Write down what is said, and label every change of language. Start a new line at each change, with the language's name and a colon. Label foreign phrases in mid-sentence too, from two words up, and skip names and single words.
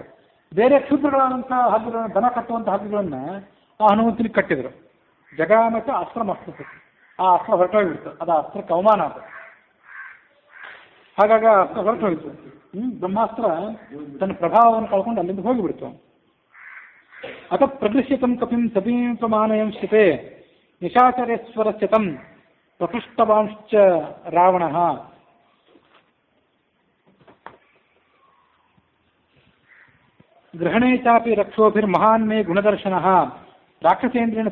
Kannada: ಬೇರೆ ಕ್ಷುದ್ರಗಳಾದಂಥ ಹಗ್ಗಗಳನ್ನು, ದನ ಕಟ್ಟುವಂಥ ಹಗ್ಗಗಳನ್ನು ಆ ಹನುಮಂತನಿಗೆ ಕಟ್ಟಿದರು.
Sanskrit: ಜಗಾಮಕ ಅಸ್ತ್ರ ಮಸ್ತ,
Kannada: ಆ ಅಸ್ತ್ರ ಹೊರಟೋಗ್ಬಿಡ್ತು. ಅದು ಆ ಅಸ್ತ್ರಕ್ಕೆ ಅವಮಾನ ಅದು. ಹಾಗಾಗಿ ಆ ಅಸ್ತ್ರ ಹೊರಟೋಗಿತ್ತು. ಬ್ರಹ್ಮಾಸ್ತ್ರ ತನ್ನ ಪ್ರಭಾವವನ್ನು ಕಳ್ಕೊಂಡು ಅಲ್ಲಿಂದ ಹೋಗಿಬಿಡ್ತು.
Sanskrit: ಅತ ಪ್ರದೃಶ್ಯತಂ ಕಪಿಂ ಸಮೀಪಮಾನಯಂ ಸ್ಥಿತೆ ನಿಶಾಚರೇಶ್ವರಸ್ಯತಂ ಪ್ರಪೃಷ್ಟವಾಂಶ್ಚ ರಾವಣಃ. ಗ್ರಹಣೇ ಚಾಪಿ ರಕ್ಷೋಭಿರ್ಮಹಾನ್ ಮೇ ಗುಣದರ್ಶನಃ ರಾಕ್ಷಸೇಂದ್ರೇಣ